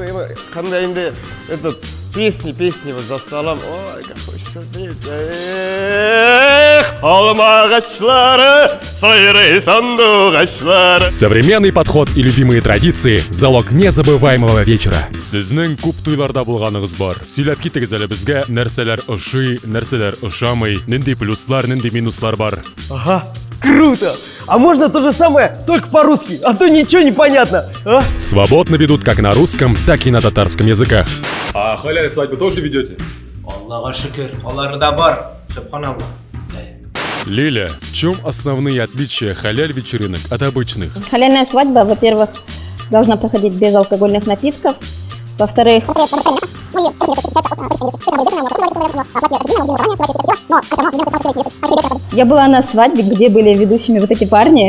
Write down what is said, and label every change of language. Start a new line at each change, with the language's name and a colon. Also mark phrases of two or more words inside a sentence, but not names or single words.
Russian: И когда инде этот песни вот за столом, ой, как хочется петь. Современный подход и любимые традиции – залог незабываемого вечера.
Tatar: Сезнең күп туйларда булганыгыз бар. Сөйләп китегез әле безгә, нәрсәләр ошый, нәрсәләр ошамый, нинди плюслар, нинди минуслар бар.
Russian: Ага, круто! А можно то же самое, только по-русски, а то ничего не понятно, а? Свободно ведут как на русском, так и на татарском языках. А халяль свадьбы тоже ведете?
Tatar: Аллаха шükür. Аллары да бар, субханаллах.
Russian: Лиля, в чем основные отличия халяль вечеринок от обычных? Халяльная свадьба, во-первых, должна проходить без алкогольных напитков. Во-вторых, я была на свадьбе, где были ведущими вот эти парни.